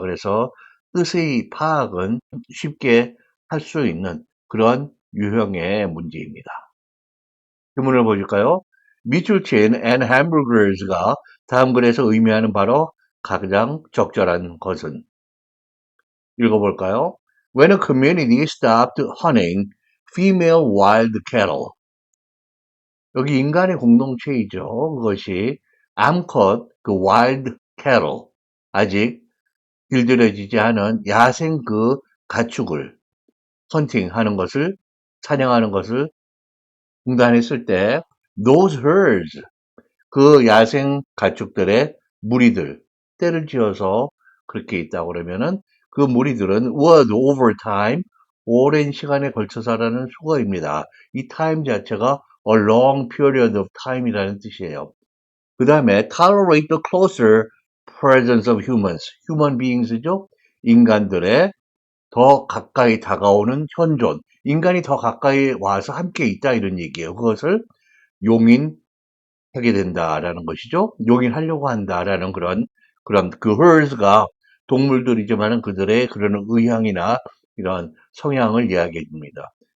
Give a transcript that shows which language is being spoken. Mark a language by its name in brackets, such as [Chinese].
[Korean] 그래서 뜻의 파악은 쉽게 할 수 있는 그런 유형의 문제입니다. 질문을 보실까요? 밑줄 친 [English] and hamburgers [Korean] 가 다음 글에서 의미하는 바로 가장 적절한 것은? 읽어볼까요? [English] When a community stopped hunting female wild cattle. [Korean] 여기 인간의 공동체이죠. 그것이 암컷, 그 wild cattle, 아직 길들여지지 않은 야생 그 가축을 헌팅하는 것을, 사냥하는 것을 중단했을 때 [English] those herds, [Korean] 그 야생 가축들의 무리들, 때를 지어서 그렇게 있다고 그러면은 그 무리들은 [English] would over time, [Korean] 오랜 시간에 걸쳐서라는 수거입니다. 이 time 자체가 [English] a long period of time [Korean] 이라는 뜻이에요. 그 다음에 [English] tolerate the closer presence of humans, human beings죠. [Korean] 인간들의 더 가까이 다가오는 현존, 인간이 더 가까이 와서 함께 있다 이런 얘기예요. 그것을 용인하게 된다라는 것이죠. 용인하려고 한다라는 그런 그 herds가 동물들이지만은 그들의 그런 의향이나 이런 성향을 이야기해 줍니다.